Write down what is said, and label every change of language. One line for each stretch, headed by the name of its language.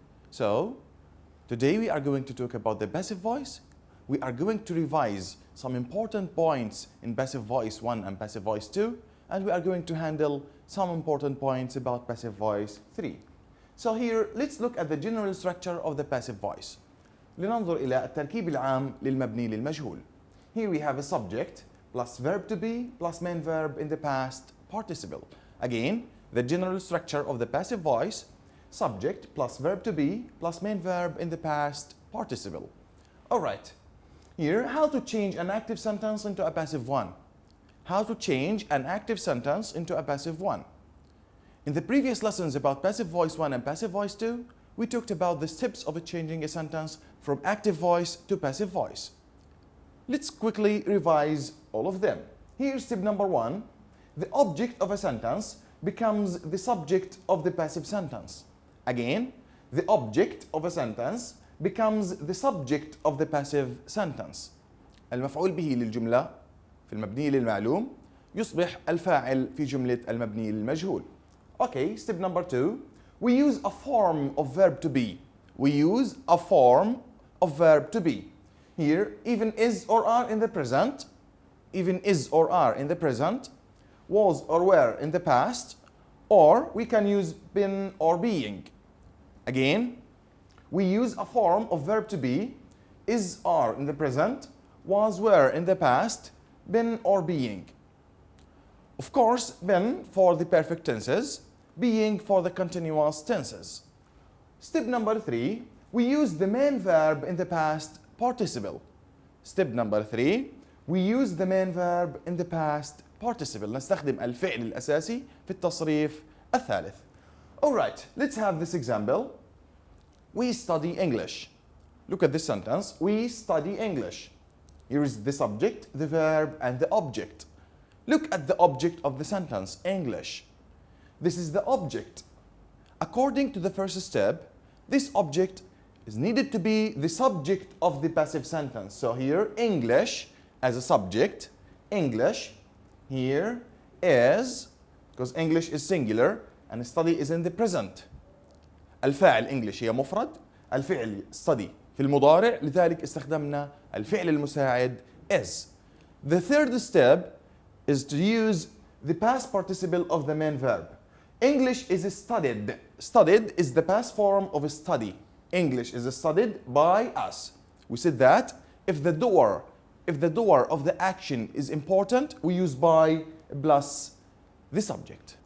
English: So, today we are going to talk about the passive voice. We are going to revise some important points in passive voice 1 and passive voice 2, and we are going to handle some important points about passive voice 3. So here, let's look at the general structure of the passive voice.
Arabic: لننظر إلى التركيب العام للمبني للمجهول.
English: Here we have a subject plus verb to be plus main verb in the past participle. Again, the general structure of the passive voice, subject plus verb to be plus main verb in the past participle. All right, here, how to change an active sentence into a passive one. How to change an active sentence into a passive one. In the previous lessons about passive voice 1 and passive voice 2, we talked about the steps of changing a sentence from active voice to passive voice. Let's quickly revise all of them. Here's step number 1. The object of a sentence becomes the subject of the passive sentence. Again, the object of a sentence becomes the subject of the passive sentence.
Arabic: المفعول به للجملة في المبني للمعلوم يصبح الفاعل في جملة المبني للمجهول.
English: Okay, step number 2. We use a form of verb to be. We use a form of verb to be. Here, even is or are in the present, even is or are in the present, was or were in the past, or we can use been or being. Again, we use a form of verb to be, is, are in the present, was, were in the past, been or being. Of course, been for the perfect tenses, being for the continuous tenses. Step number 3, we use the main verb in the past participle. Step number 3, we use the main verb in the past participle.
Arabic: نستخدم الفعل الأساسي في التصريف الثالث.
English: Alright, let's have this example. We study English. Look at this sentence. We study English. Here is the subject, the verb, and the object. Look at the object of the sentence, English. This is the object. According to the first step, this object is needed to be the subject of the passive sentence. So here, English as a subject, English here is, because English is singular and study is in the present.
Arabic: الفاعل English هي مفرد، الفعل study في المضارع، لذلك استخدمنا الفعل المساعد is.
English: The third step is to use the past participle of the main verb. English is studied. Studied is the past form of study. English is studied by us. We said that if the doer of the action is important, we use by plus the subject.